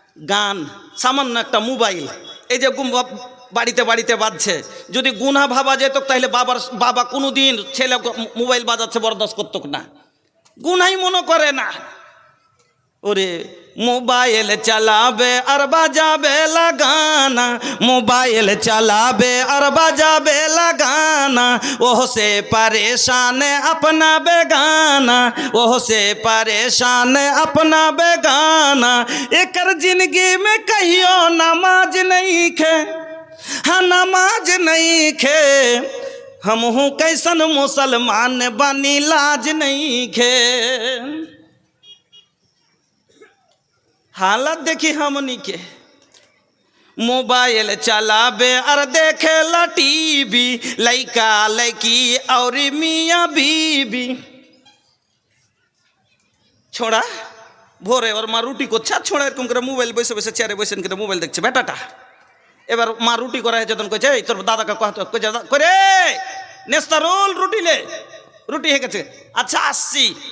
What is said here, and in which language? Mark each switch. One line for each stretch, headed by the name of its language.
Bangla: গান, সামান্য একটা মোবাইল, এই যে বাড়িতে বাড়িতে বাজছে, যদি গুনাহ ভাবা যেত তাহলে বাবা কোনোদিন ছেলে মোবাইল বাজাচ্ছে বরদাস্ত করত না, গুনাহই মনে করে না।
Bhojpuri: ওরে মোবাইল চালাবে আর বাজাবে লাগানা, মোবাইল চালাবে আর বাজাবে লাগানা, ওহ সে परेशान अपना बेगाना, ओह से परेशान अपना बेगाना, एकर जिंदगी में कहियो नमाज नहीं खे, हाँ नमाज नहीं खे, हम हूँ कैसन मुसलमान बनी लाज नहीं खे। हालत देखी हमनी के, मोबाइल चलाबे और देखे ला टीवी, लइका लइकी और मियाँ बीबी।
Bangla: छोड़ा ভোরে ওর মা রুটি করছে, আর ছোড়া এরকম করে মোবাইল বসে বসে চেয়ারে বসে করে মোবাইল দেখছে বেটাটা। এবার মা রুটি করা হয়েছে, তখন কইছে, তোর দাদাকে কইছে, করে নেস্তারুল রুটি লে, রুটি হয়ে গেছে, আচ্ছা আসছি।